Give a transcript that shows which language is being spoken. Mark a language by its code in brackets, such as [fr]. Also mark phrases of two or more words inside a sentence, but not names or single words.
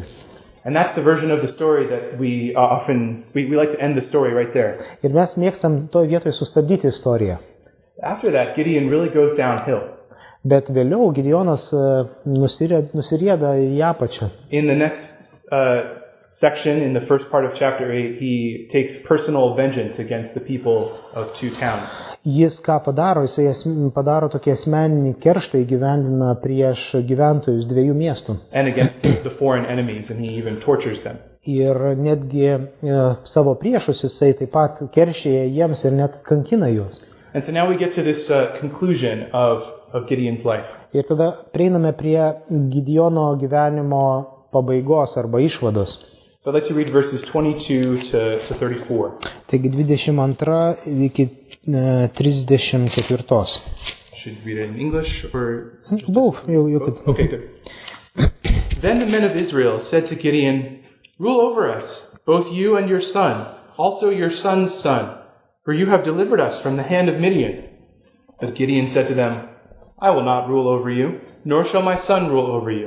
[en] And that's the version of the story that we like to end the story right there. [lt] Ir mes mėgstam toj vietoj sustabdyti istoriją. [en] After that, Gideon really goes downhill. [lt] Bet vėliau Gideonas nusirieda į apačią. [en] In the next section, in the first part of chapter 8, he takes personal vengeance against the people of two towns. [lt] Jis ką padaro? Jisai padaro tokį asmeninį kerštą įgyvendina prieš gyventojus dviejų miestų. [en] And against the foreign enemies, and he even tortures them. [lt] Ir netgi savo priešus jisai taip pat keršėja jiems ir net kankina juos. [en] And so now we get to this conclusion of Gideon's life. [lt] Ir tada prieiname prie Gideono gyvenimo pabaigos arba išvados. [en] So I'd like to read verses 22 to 34. [lt] Taigi 22 iki 34. [en] Should read it in English or both? You could. Okay, good. Then the men of Israel said to Gideon, "Rule over us, both you and your son, also your son's son. For you have delivered us from the hand of Midian." But Gideon said to them, "I will not rule over you, nor shall my son rule over you.